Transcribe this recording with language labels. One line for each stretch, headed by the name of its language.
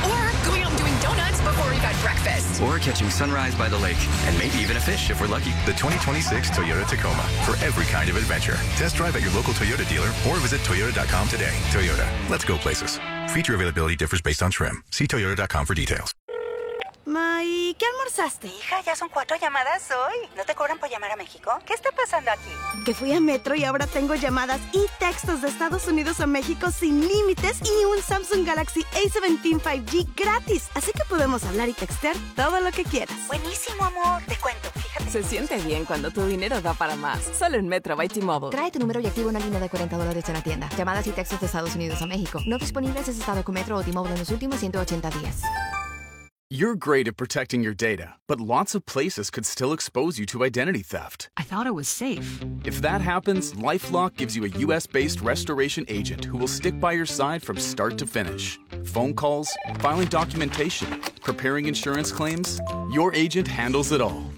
English: Or going home doing donuts before we got breakfast. Or catching sunrise by the lake. And maybe even a fish if we're lucky. The 2026 Toyota Tacoma. For every kind of adventure. Test drive at your local Toyota dealer or visit Toyota.com today. Toyota. Let's go places. Feature availability differs based on trim. See Toyota.com for details.
Spanish: Ma, ¿y qué almorzaste, hija? Ya son 4 llamadas hoy. ¿No te cobran por llamar a México? ¿Qué está pasando aquí? Que fui a Metro y ahora tengo llamadas y textos de Estados Unidos a México sin límites y un Samsung Galaxy A17 5G gratis. Así que podemos hablar y textear todo lo que quieras. Buenísimo, amor. Te cuento, fíjate. Se siente bien cuando tu dinero da para más. Solo en Metro by T-Mobile. Trae tu número y activa una línea de $40 en la tienda. Llamadas y textos de Estados Unidos a México. No disponibles en estado con Metro o T-Mobile en los últimos 180 días.
English: You're great at protecting your data, but lots of places could still expose you to identity theft. I thought it was safe. If that happens, LifeLock gives you a U.S.-based restoration agent who will stick by your side from start to finish. Phone calls, filing documentation, preparing insurance claims, your agent handles it all.